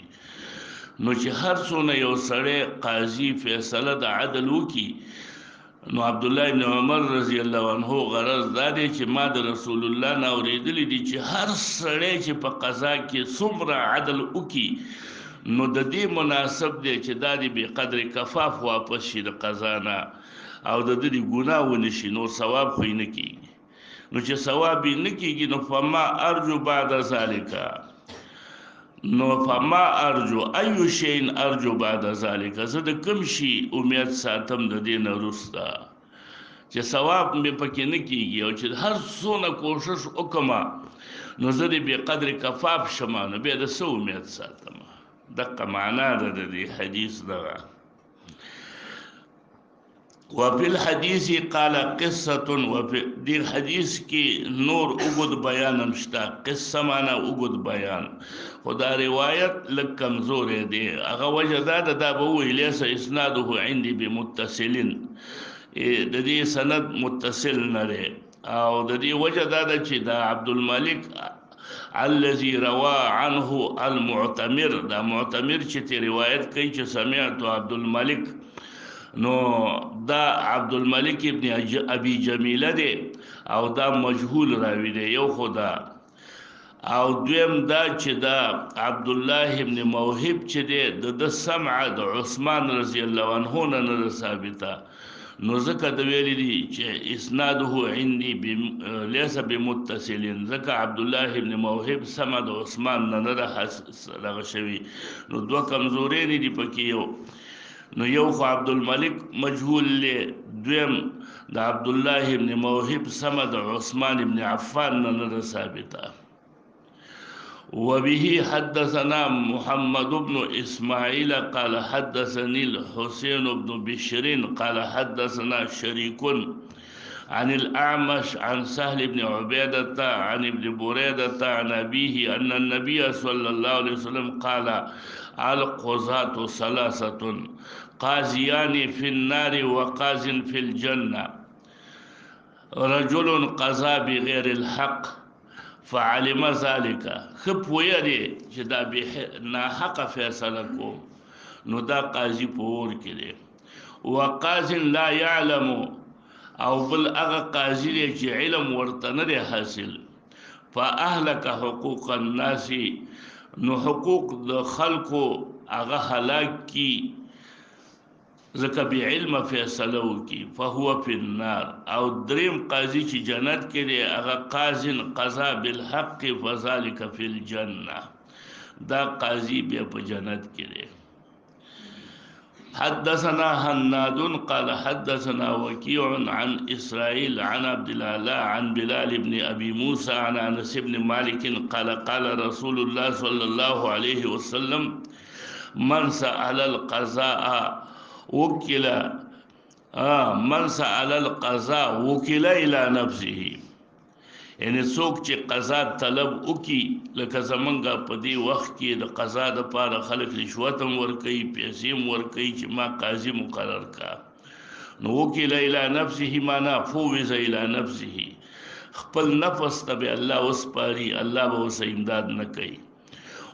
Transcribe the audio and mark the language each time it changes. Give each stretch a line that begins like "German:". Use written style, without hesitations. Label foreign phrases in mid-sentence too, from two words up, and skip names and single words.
Pashto: نو چې هر څونه یو سړی قاضي فیصله د عدل وکي، نو عبد الله ابن عمر
Arabic: رضی الله عنه
Pashto: غرض دا دی چې ما د رسول الله نه اوریدلی دي چې هر سړی چې په قضا کې څومره عدل وکي نو د دې مناسب دی چې دا دی به
Arabic: قدر کفاف
Pashto: واپس شي د قضا نه او د دې ګناه ونه شي، نو ثواب خو نه کیږي. نو چې ثواب نه کیږي نو
Arabic: فما ارجو بعد ذالک،
Pashto: نو
Arabic: فما ارجو ایو شین ارجو بعد ذالک،
Pashto: زه د کوم شي امید ساتم د دین وروسته چې ثواب مې پکې نه کیږي او چې هر څونه کوشش وکما نو زه دې به
Arabic: قدر کفاف
Pashto: شمه، نو به د څه امید ساتم. دغه معنا ده د دې حدیث دغه.
Arabic: وفي الحديث قال قصة،
Pashto: وفي دې حدیث کې نور اوږد بیان مشته، قصه معنا اوږد بیان، خدا روایت لږ کمزورې دی. هغه وجه دا ده دا به ووایي
Arabic: لیس اسناده عندي بمتصلین،
Pashto: د دې سند متصل نه دی، او د دې وجه دا ده چې دا عبدالملک
Arabic: الذي روى عنه
Pashto: المعتمر، دا معتمر چې ته روایت کوي چې سمعت عبدالملک، نو دا عبدالملک ابن ابي جمیله دی او دا مجهول راوی دی یو خدا، او دویم دا چې دا عبد الله ابن موهب چې دی د سمع د عثمان
Arabic: رضی الله عنه
Pashto: نه ثابته، نو ځکه د ویلي دي چې
Arabic: اسناده عندي ليس بمتصل،
Pashto: ځکه عبد الله ابن موهب سمع د عثمان نه دغه شوی، نو دوه کمزورې دي پکې یو، نو یو خو عبدالملک مجهول له، دویم د عبد الله ابن موهب سمع د عثمان ابن عفان نه ثابته.
Arabic: وبه حدثنا محمد بن اسماعيل قال حدثني الحسين بن بشر قال حدثنا شريك عن الأعمش عن سهل بن عبيدة عن ابن بريدة عن أبيه أن النبي صلى الله عليه وسلم قال القضاة ثلاثة قاضيان في النار وقاض في الجنة، رجل قضى بغير الحق فعلم ذلك،
Pashto: خپ ویری چې دا به ناحق فیصله کوم نو دا قاضي په اور کې دی،
Arabic: وقاض لا يعلم،
Pashto: او بل هغه قاضي دی چې علم ورته نه دی حاصل،
Arabic: فاهلك حقوق الناس،
Pashto: نو حقوق د خلکو هغه هلاک کی ځکه بی علم فیصله وکي،
Arabic: فهو فی النار.
Pashto: او دریم قاضي چې جنت کې دی هغه قاضي
Arabic: قضا بالحق فذلك فی الجنه،
Pashto: دا قاضي بیا په جنت کې دی.
Arabic: حدثنا هناد قال حدثنا وكيع عن إسرائيل عن عبد الله عن بلال بن أبي موسى عن أنس بن مالك قال قال رسول الله صلى الله عليه وسلم من سأل القضاء وكل من سأل القضاء وكل إلى نفسه،
Pashto: یعنی څوک چې قضا طلب وکي، لکه زمونږه په دې وخت کې د قضا دپاره خلک رشوت هم ورکوي، پیسې هم ورکوي چې ما قاضي مقرر کا، نو
Arabic: وکیل الی نفسه
Pashto: معنا
Arabic: فوض الی نفسه،
Pashto: خپل نفس ته به الله وسپاري، الله به ورسه امداد نه کوي.